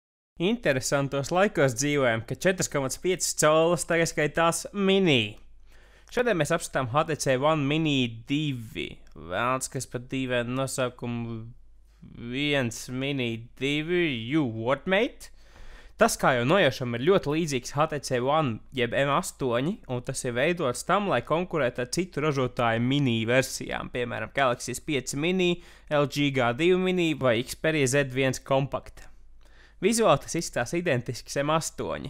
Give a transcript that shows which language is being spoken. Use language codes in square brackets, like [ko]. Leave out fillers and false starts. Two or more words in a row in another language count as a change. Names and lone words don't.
[lv] Interesantos laikos dzīvojam, ka 4,5 colus tagad skaitās mini. Šodien mēs apskatām HTC One Mini 2. Vēlns, kas pat dīvainu nosaukumu 1 Mini 2, [en] you what, mate? [lv] Tas, kā jau nojaušam, ir ļoti līdzīgs HTC One jeb M8, un tas ir veidots tam, lai konkurētu ar citu ražotāju mini versijām, piemēram, Galaxy S5 Mini, LG G2 Mini vai Xperia Z1 Compact. Vizuāli tas izskatās identisks M8.